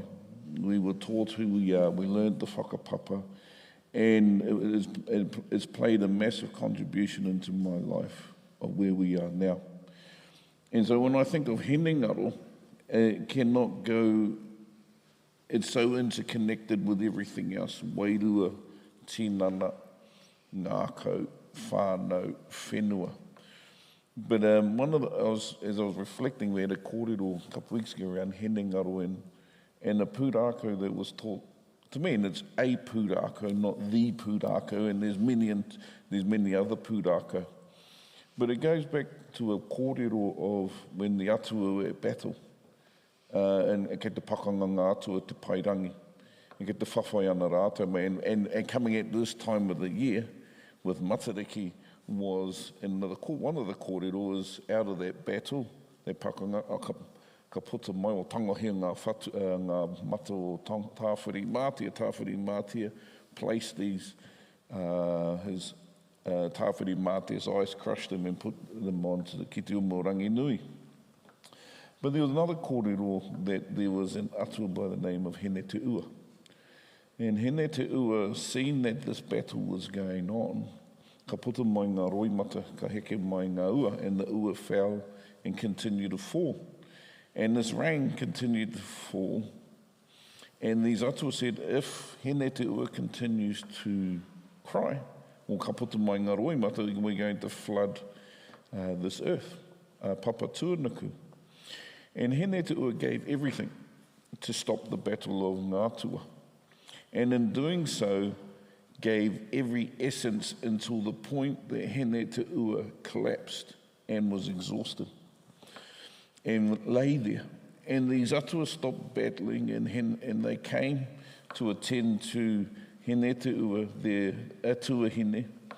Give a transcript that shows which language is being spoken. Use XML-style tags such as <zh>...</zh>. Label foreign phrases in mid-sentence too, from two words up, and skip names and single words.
<en>We were taught who we are. We learned the whakapapa. And it's played a massive contribution into my life of where we are now. And so when I think of hinengaro, it cannot go, it's so interconnected with everything else.</en> <mi>Wairua, tinana, ngākau, whānau, whenua.</mi> <en>But as I was reflecting, we had a kōrero a couple of weeks ago around hinengaro and a pūrākau that was taught to me, and it's a pūrākau, not the pūrākau, and there's many other pūrākau. But it goes back to a kōrero of when the atua were at battle, and</en> <mi>kei te pakanga ngā atua te pairangi, and kei te whawhai ana rātou,</mi> <en>and coming at this time of the year with Matariki was, one of the kōrero is out of that battle, that pakanga,</en> <mi>ka puta mai o tangohia ngā mata o tāwhiri mātia,</mi> <en>place these, his tāwhiri mātia's eyes, crushed them and put them onto the kite umo rangi nui. But there was another kōrero that there was an atua by the name of Hene Te Ua. And Hene Te Ua seen that this battle was going on.</en> <mi>Ka puta mai ngā roimata, ka heke mai ngā ua,</mi> <en>and the ua fell and continued to fall. And this rain continued to fall. And these atua said, if Hene Te Ua continues to cry, or</en> <mi>ka puta mai ngā roimata,</mi> <en>we're going to flood this earth, papa tuanaku. And Hene Te Ua gave everything to stop the battle of</en> <mi>ngā atua.</mi> <en>And in doing so, gave every essence until the point that Hene Te Ua collapsed and was exhausted and lay there. And these atua stopped battling and they came to attend to Hene Te Ua, their</en> <mi>atua hine.</mi>